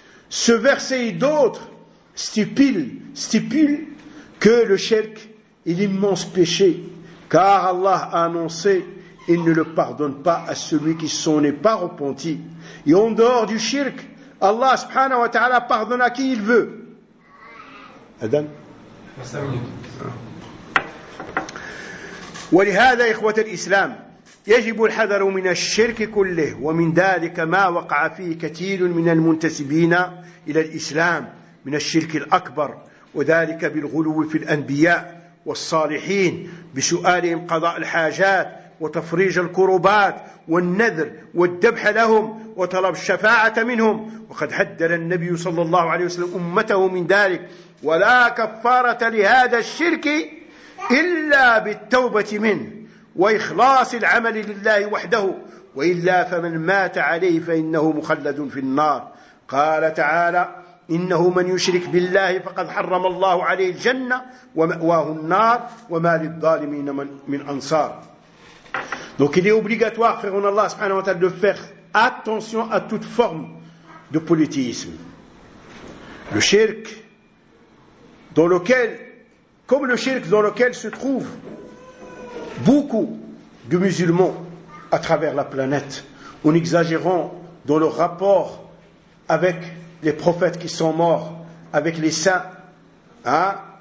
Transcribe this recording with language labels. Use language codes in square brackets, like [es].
[fr] Ce verset et d'autres stipulent que le shirk est l'immense péché, car Allah a annoncé il ne le pardonne pas à celui qui s'en est pas repenti. Et en dehors du shirk, Allah subhanahu wa ta'ala pardonne à qui il veut. Adam. [ar] ولهذا إخوة الإسلام يجب الحذر من الشرك كله، ومن ذلك ما وقع فيه كثير من المنتسبين إلى الإسلام من الشرك الأكبر، وذلك بالغلو في الأنبياء والصالحين بسؤالهم قضاء الحاجات وتفريج الكروبات والنذر والذبح لهم وطلب الشفاعة منهم. وقد حذر النبي صلى الله عليه وسلم أمته من ذلك: ولا كفارة لهذا الشرك إلا بالتوبة منه وإخلاص العمل لله وحده، وإلا فمن مات عليه فإنه مخلد في النار. قال تعالى: إنه من يشرك بالله فقد حرم الله عليه الجنة ومأواه النار وما للظالمين من أنصار. [fr] Donc il est obligatoire, frère en Allah subhanahu wa ta'ala, de faire attention à toute forme de polythéisme. Le shirk, dans lequel, comme le shirk dans lequel se trouvent beaucoup de musulmans à travers la planète, en exagérant dans leur rapport avec les prophètes qui sont morts, avec les saints, hein?